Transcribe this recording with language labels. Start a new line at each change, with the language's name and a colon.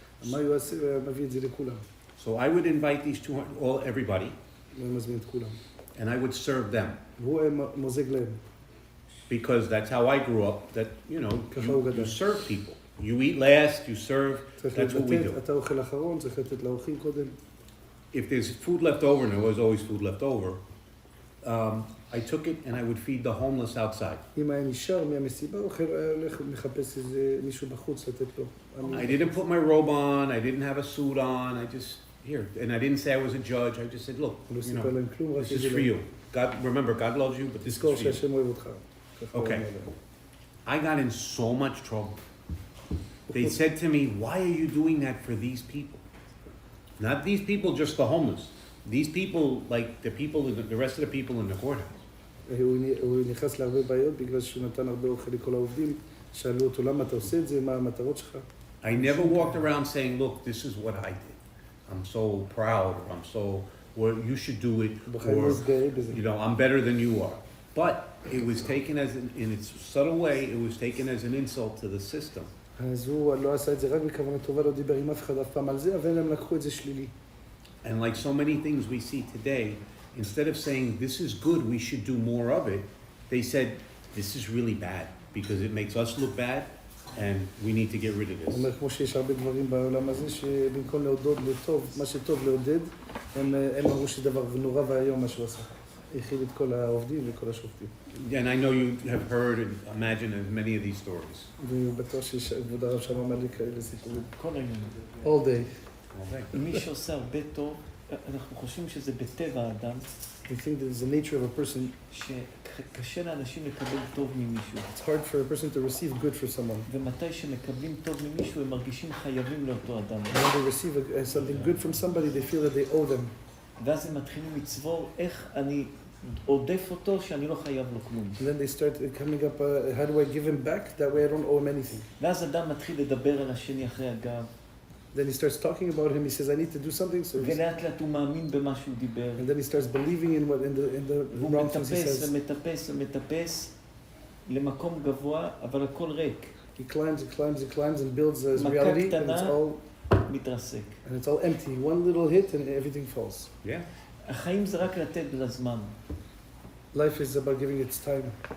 Hebrew: מה הוא עושה? מביא את זה לכולם.
English: So I would invite these 200, everybody,
Hebrew: הוא מזמין את כולם.
English: and I would serve them.
Hebrew: והוא מוזג להם.
English: Because that's how I grew up, that, you know, you serve people. You eat last, you serve, that's what we do.
Hebrew: אתה אוכל אחרון, צריך לתת לאורחים קודם.
English: If there's food left over, and there was always food left over, I took it and I would feed the homeless outside.
Hebrew: אם היה נשאר מהמסיבה, הוא הולך מחפש איזה מישהו בחוץ לתת לו.
English: I didn't put my robe on, I didn't have a suit on, I just, here. And I didn't say I was a judge, I just said, look, you know, this is for you. God, remember, God loves you, but this is for you. Okay. I got in so much trouble. They said to me, why are you doing that for these people? Not these people, just the homeless. These people, like the people, the rest of the people in the courthouse.
Hebrew: הוא נכנס להרבה בעיות בגלל שהוא נתן הרבה אוכל לכל העובדים. שאלו אותו, למה אתה עושה את זה? מה המטרות שלך?
English: I never walked around saying, look, this is what I did. I'm so proud, or I'm so, well, you should do it, or, you know, I'm better than you are. But it was taken as, in its subtle way, it was taken as an insult to the system. אז הוא לא עשה את זה רק בכוונה טובה, לא דיבר עם אף אחד אף פעם על זה, אבל הם לקחו את זה שלילי. And like so many things we see today, instead of saying, this is good, we should do more of it, they said, this is really bad, because it makes us look bad, and we need to get rid of this.
Hebrew: הוא אומר, כמו שיש הרבה דברים בעולם הזה, שבמקום להודות לטוב, מה שטוב לעודד, הם אמרו שדבר נורא והיום מה שהוא עשה. הכיל את כל העובדים וכל השופטים.
English: And I know you have heard and imagined many of these stories.
Hebrew: ובטוח שכבוד הרב שם אמר לי כאלה סיפורים. כל העניין.
English: All day.
Hebrew: מי שעושה הרבה טוב, אנחנו חושבים שזה בטבע האדם.
English: We think that it's the nature of a person.
Hebrew: שקשה לאנשים לקבל טוב ממישהו.
English: It's hard for a person to receive good for someone.
Hebrew: ומתי שמקבלים טוב ממישהו, הם מרגישים חייבים לאותו אדם.
English: When they receive something good from somebody, they feel that they owe them.
Hebrew: ואז הם מתחילים לצבור איך אני עודף אותו שאני לא חייב לו כלום.
English: And then they start coming up, how do I give him back? That way I don't owe him anything.
Hebrew: ואז אדם מתחיל לדבר על השני אחרי הגב.
English: Then he starts talking about him. He says, I need to do something. So
Hebrew: ולאט לאט הוא מאמין במה שהוא דיבר.
English: and then he starts believing in the wrong things he says.
Hebrew: והוא מטפס ומטפס למקום גבוה, אבל הכל ריק.
English: He climbs and builds his reality, and it's all
Hebrew: מתרסק.
English: and it's all empty. One little hit and everything falls. Yeah.
Hebrew: החיים זה רק לתת לזמן.
English: Life is about giving its time.